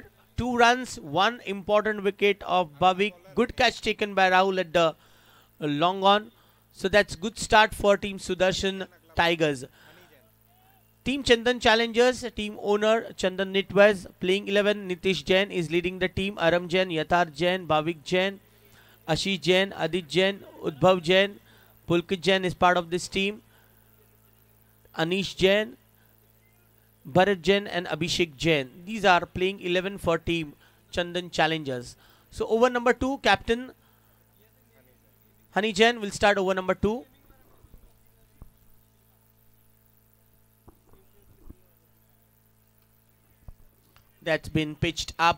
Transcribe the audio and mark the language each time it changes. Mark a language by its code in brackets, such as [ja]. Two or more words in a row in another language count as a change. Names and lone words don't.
[en] 2 runs, 1 important wicket of Bhavik. Good catch taken by Rahul at the long on. So that's good start for team Sudarshan Tigers. Team Chandan Challengers, team owner Chandan Nitwaz, playing 11. Nitish Jain is leading the team. Aram Jain, Yatharth Jain, Bhavik Jain, Ashish Jain, Adit Jain, Udbhav Jain, Pulkit Jain is part of this team. Anish Jain, Bharat Jain and Abhishek Jain. These are playing 11 for team Chandan Challengers. So over number 2, captain Honey Jain will start over number 2. That's been pitched up.